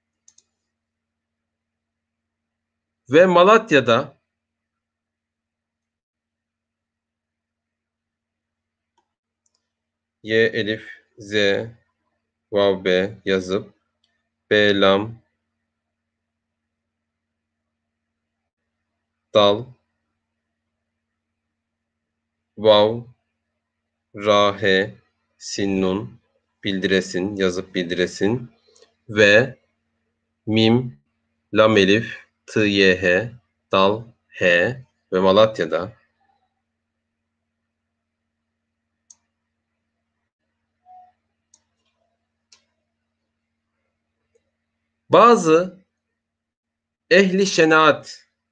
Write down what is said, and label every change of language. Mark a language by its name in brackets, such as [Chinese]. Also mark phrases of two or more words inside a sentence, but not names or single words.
[Turkish] Ve Malatya'da Y, elif, z, vav, be yazıp be, lam, dal, vav, ra, he, sin, nun bildiresin, yazıp bildiresin ve mim, lam, elif, t, y, h, dal, h ve Malatya'da bazı ehli şenaat,